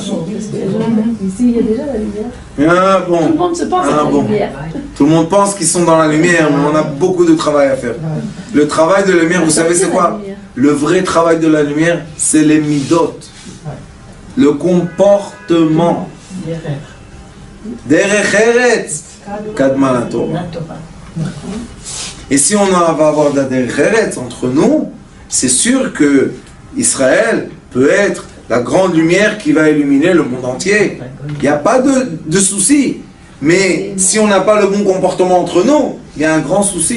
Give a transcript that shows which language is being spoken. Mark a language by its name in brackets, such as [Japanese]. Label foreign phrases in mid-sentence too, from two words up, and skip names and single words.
[French] Ici, il y a déjà la lumière. Ah, bon. Tout le monde se pense à la lumière. Tout le monde pense qu'ils sont dans la lumière, mais on a beaucoup de travail à faire. Le travail de la lumière, vous savez c'est quoi? Le vrai travail de la lumière, c'est les midot. Le comportement. [Hebrew] דרך ארץ קדמה לתורה. [French] Et si on va avoir d'adhérer entre nous, c'est sûr que Israël peut être la grande lumière qui va illuminer le monde entier. Il n'y a pas de souci. Mais si on n'a pas le bon comportement entre nous, il y a un grand souci.